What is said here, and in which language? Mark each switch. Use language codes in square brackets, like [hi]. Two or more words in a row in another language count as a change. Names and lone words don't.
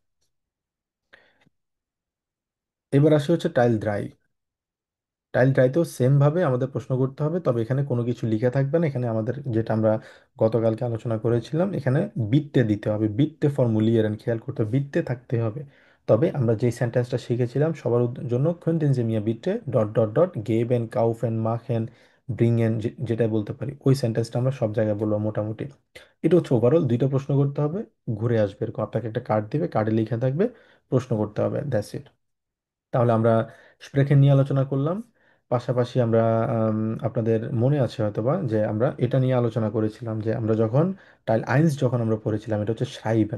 [bn] এবার আসি হচ্ছে [de] Teil drei. Teil dreiতেও [bn] সেম ভাবে আমাদের প্রশ্ন করতে হবে, তবে এখানে কোনো কিছু লিখে থাকবে না। এখানে আমাদের যেটা আমরা গতকালকে আলোচনা করেছিলাম, এখানে বিটতে দিতে হবে, [de] bitte formulieren, [bn] খেয়াল করতে হবে, বিটতে থাকতে হবে। তবে আমরা যেই সেন্টেন্সটা শিখেছিলাম সবার জন্য, [de] könnten Sie mir bitte [en] dot dot dot [de] geben kaufen machen bringen, [bn] যেটা বলতে পারি, ওই সেন্টেন্সটা আমরা সব জায়গায় বলবো মোটামুটি। এটা হচ্ছে ওভারঅল, দুইটা প্রশ্ন করতে হবে, ঘুরে আসবে এরকম, আপনাকে একটা কার্ড দিবে, কার্ডে লিখে থাকবে, প্রশ্ন করতে হবে, [en] that's it. [bn] তাহলে আমরা স্প্রেখেন নিয়ে আলোচনা করলাম। পাশাপাশি আমরা আপনাদের মনে আছে হয়তোবা যে আমরা এটা নিয়ে আলোচনা করেছিলাম, যে আমরা যখন [de] Teil eins [bn] যখন আমরা পড়েছিলাম, এটা হচ্ছে সাইবেন।